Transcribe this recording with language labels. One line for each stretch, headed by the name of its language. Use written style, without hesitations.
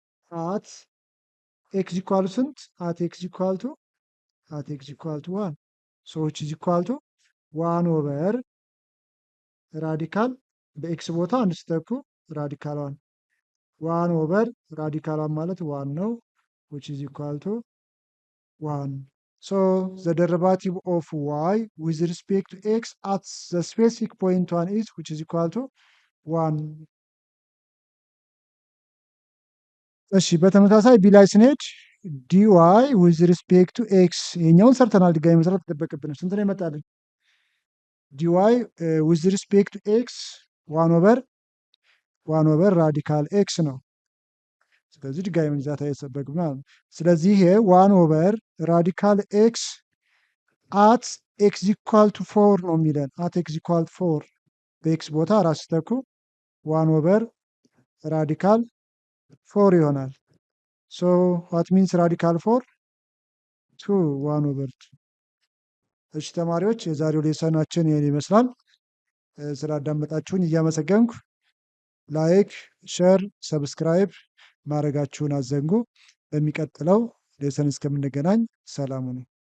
Amharic: አት ኤክስ ኢኳል ስንት አት ኤክስ ኢኳል ቱ 1 ሶ
English: which is equal to 1
Amharic: ኦቨር ራዲካል በኤክስ ቦታ አንድ ስተኩ ራዲካል 1 ኦቨር ራዲካል 1 ማለት 1 ነው
English: which is equal to 1. So the derivative of y with respect to x at the specific point 1 is which is equal to 1.
Amharic: እሺ በተመሳሳይ ቢ ላይ ስንሄድ
English: dy with respect to x
Amharic: ይሄኛውን ሰርተናል። ድጋሚ መስራት ተጠበቅብን። ስንት ነው ይመጣልን?
English: dy with respect to x 1 over radical x
Amharic: ነው። ስለዚህ ድጋሚ መግዛት አይጠበቅም ማለት ነው። ስለዚህ ይሄ
English: 1 over radical x at x equal to 4
Amharic: ነው የሚለን።
English: at x equal to 4
Amharic: በኤክስ ቦታ ራስ ተኩ 1 over radical 4 ይሆናል።
English: so what means radical 4?
Amharic: 2 1 over 2። እሺ ተማሪዎች የዛሬው ሌሰናችን ይሄን ይመስላል። ስላዳመጣችሁኝ እያመሰገንኩ ላይክ፣ ሼር፣ ሰብስክራይብ ማድረጋችሁን አዘንጉ። በሚቀጥለው ሌሰን እስከምንገናኝ ሰላም ሁኑ።